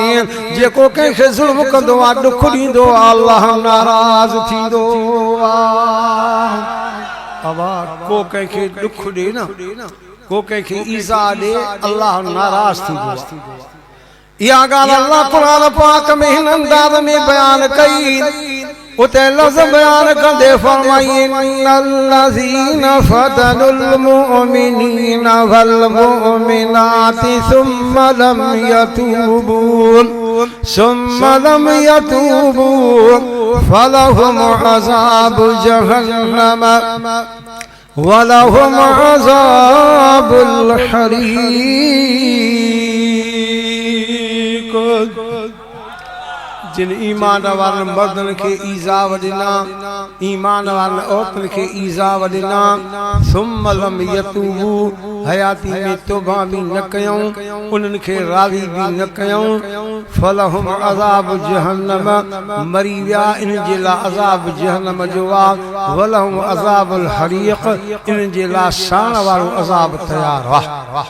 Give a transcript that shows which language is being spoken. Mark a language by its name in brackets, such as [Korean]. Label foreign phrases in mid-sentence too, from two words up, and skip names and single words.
[Sindhi] जेको कंहिंखे ज़ुल्म कंदो आहे, ॾुख ॾींदो आहे, अल्लाह नाराज़ थींदो आहे। अबा को कंहिंखे ॾुख ॾे न, को कंहिंखे ईज़ा ॾे, अल्लाह नाराज़ थींदो आहे। इहा ॻाल्हि अल्लाह क़ुरान पाक में हिन अंदाज़ में बयान कई। [Arabic] उते लफ़्ज़ बयान कंदे फरमाई إن الذين فتنوا المؤمنين والمؤمنات ثم لم يتوبوا فلهم عذاب جهنم ولهم عذاب الحريق. [Sindhi] जिन ईमान वारनि मर्दनि खे ईज़ा वॾिना ईमान वारनि औरतुनि खे ईज़ा वॾिना [Arabic] ثم لم يتوبوا [Sindhi] हयाती में तौबा भी न कयूं उन्हनि खे राज़ी भी न कयूं फलहुम [Arabic] عذاب جهنم [Sindhi] मरी विया इन जे लाइ अज़ाब जहन्नम जो आहे [Arabic] ولهم عذاب الحريق [Sindhi] इन जे लाइ साण वारो अज़ाब तयार आहे